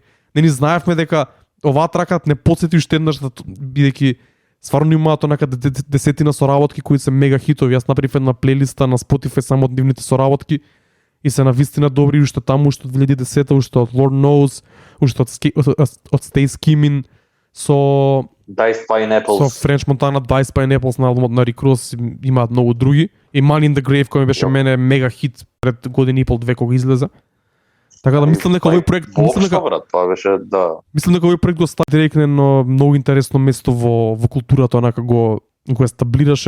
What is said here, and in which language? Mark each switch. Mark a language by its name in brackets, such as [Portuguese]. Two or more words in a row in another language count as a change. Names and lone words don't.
[Macedonian] Не ни знаевме дека оваа тракат не потсети уште еднаш, бидејќи стварно имаат онака десетина соработки кои се мега хитови. Јас направив една плейлиста на Spotify само од нивните соработки и се навистина добри, уште таму, уште од 2010, уште од Lord Knows, уште од Stay Skimming, со Diced Pineapples, со French Montana, Diced Pineapples на албумот на Rick Ross, имаат многу други. И Money in the Grave кој ми беше мене мега хит пред година и пол, две кога излезе. Така да мислам дека овој проект, мислам дека овој проект го стави Дрейк на едно многу интересно место во културата, онака го естаблираше.